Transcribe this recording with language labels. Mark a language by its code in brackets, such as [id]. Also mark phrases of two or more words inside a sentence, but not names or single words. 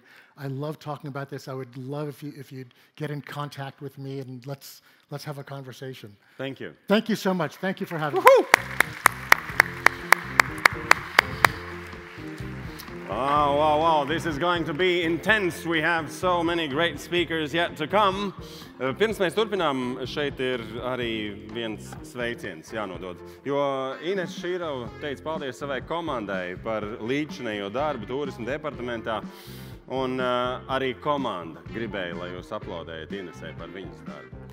[en] I love talking about this. I would love if you'd get in contact with me and let's have a conversation. Thank you. Thank you so much. Thank you for having me. Oh, wow, wow, this is going to be intense. We have so many great speakers yet to come. [lv] Pirms mēs turpinām, šeit ir arī viens sveiciens jānodod. Jo Ines Šīrova teica paldies savai komandai par līdzinējo darbu turisma departamentā. Un arī komanda gribēja, lai jūs aplaudējat Inesai par viņas darbu.